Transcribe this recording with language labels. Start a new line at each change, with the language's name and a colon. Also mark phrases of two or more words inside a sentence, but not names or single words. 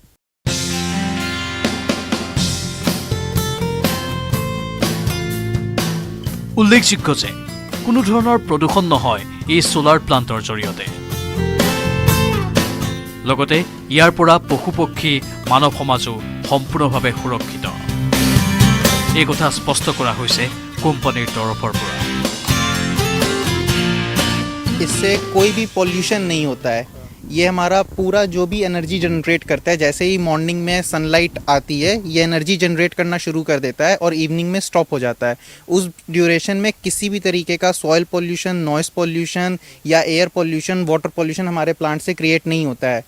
Assamese: উল্লেখযোগ্য যে কোনো ধৰণৰ প্ৰদূষণ নহয় এই সোলাৰ প্লাণ্টৰ জৰিয়তে। লগতে ইয়াৰ পৰা পশু পক্ষী মানৱ সমাজো সম্পূৰ্ণভাৱে সুৰক্ষিত, এই কথা স্পষ্ট কৰা হৈছে কোম্পানীৰ তৰফৰ পৰা।
Hindi: इससे कोई भी पॉल्यूशन नहीं होता है। ये हमारा पूरा जो भी
English: energy generate
Hindi: करता है, जैसे ही मॉर्निंग में सनलाइट आती है ये
English: energy generate
Hindi: करना शुरू कर देता है और इवनिंग में स्टॉप हो जाता है। उस ड्यूरेशन में किसी भी तरीके का
English: soil pollution, noise pollution
Hindi: या
English: air pollution, water pollution
Hindi: हमारे प्लांट से क्रिएट नहीं होता है।